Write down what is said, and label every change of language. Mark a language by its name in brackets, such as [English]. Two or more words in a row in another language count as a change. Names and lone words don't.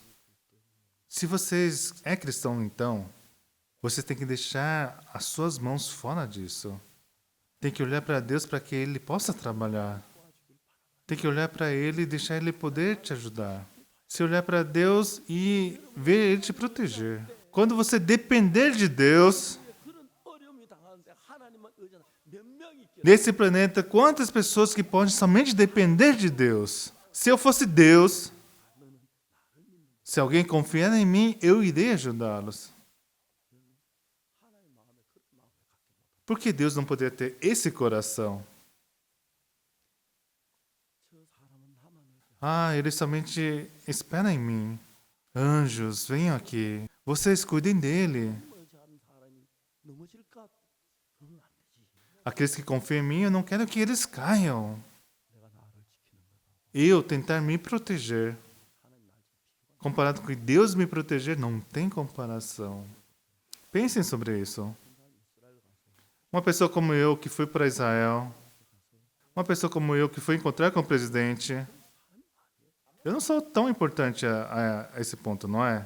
[Portuguese] Se vocês é cristão, então, você tem que deixar as suas mãos fora disso. Tem que olhar para Deus para que Ele possa trabalhar. Tem que olhar para Ele e deixar Ele poder te ajudar. Se olhar para Deus e ver Ele te proteger. Quando você depender de Deus, [Korean] 그런 어려움이 당하는데 하나님만 의존한 몇 명이 있겠어요? [Portuguese] nesse planeta, quantas pessoas que podem somente depender de Deus? Se eu fosse Deus, se alguém confiar em mim, eu irei ajudá-los. Por que Deus não poderia ter esse coração? Ah, ele somente espera em mim. Anjos, venham aqui. Vocês cuidem dele. [Korean] 의지하는 사람이 넘어질까? 그러면 안 되지. [Portuguese] Aqueles que confiam em mim, eu não quero que eles caiam. [Korean] 내가 나를 지키는 거다. [Portuguese] Eu tentar me proteger. Comparado com Deus me proteger, não tem comparação. Pensem sobre isso. Uma pessoa como eu que fui para Israel, uma pessoa como eu que foi encontrar com o presidente, eu não sou tão importante a esse ponto, não é?